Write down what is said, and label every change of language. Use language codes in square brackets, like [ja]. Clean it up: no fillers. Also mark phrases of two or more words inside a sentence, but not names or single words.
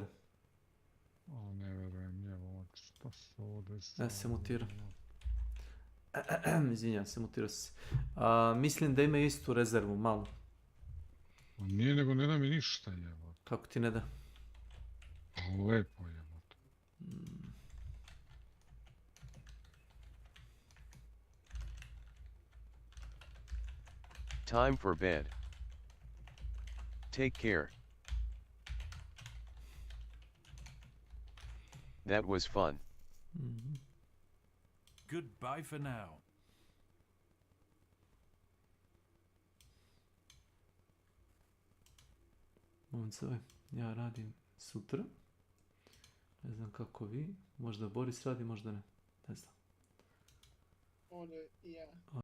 [sr] O, ne verujem, evo, što se ovdje... Ja se mutirao. Izvinjam se, mutirao se. Mislim da ima istu rezervu, malo. Nije, nego ne da mi ništa, evo. Kako ti ne da? Lepo, evo. [en] Time for bed. Take care. That was fun. Goodbye for now. [sr] Momcove, ja radim sutra. Ne znam kako vi. Možda Boris radi, možda ne. Ne znam. On je, ja.